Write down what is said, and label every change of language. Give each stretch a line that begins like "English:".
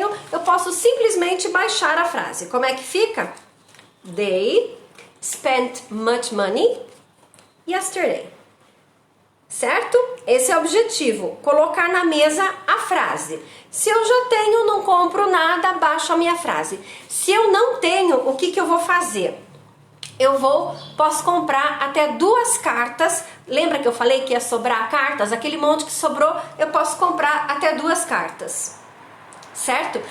Portuguese: Eu posso simplesmente baixar a frase. Como é que fica?
English: They spent much money yesterday.
Portuguese: Certo? Esse é o objetivo, colocar na mesa a frase. Se eu já tenho, não compro nada, baixo a minha frase. Se eu não tenho, o que eu vou fazer? Posso comprar até 2 cartas. Lembra que eu falei que ia sobrar cartas? Aquele monte que sobrou, eu posso comprar até 2 cartas. Certo?